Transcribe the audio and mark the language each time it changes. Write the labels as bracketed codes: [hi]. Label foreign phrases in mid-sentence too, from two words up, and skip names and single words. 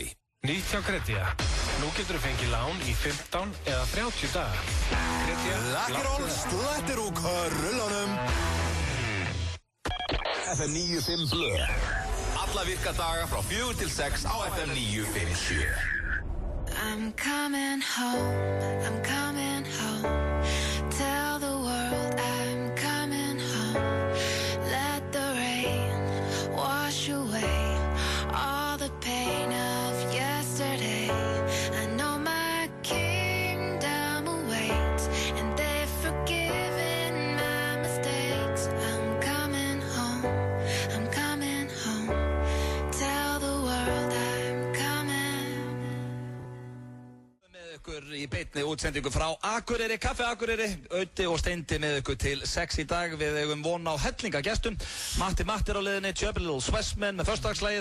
[is] Nýtt hjá Kredia. Nú getur þú fengið lán í 15 eða 30 daga. Kredia. Lakkeról, slættir úr rullunum. FM 95 Blö. Alla virka daga frá 4 til 6 á FM 957. [en] I'm coming home. Tell the world I'm coming home. Let the rain wash away all the pain of yesterday. I know my kingdom awaits and they've forgiven my mistakes. I'm coming home. [is] Í beinni beinni útsendingu frá Akureyri, Kaffi Akureyri, Öddi og Steindi með ykkur til 6 í dag. Við eigum von á hellingagestum. Matti er á leiðinni, Chubby Little Swessman með föstudagsslagið.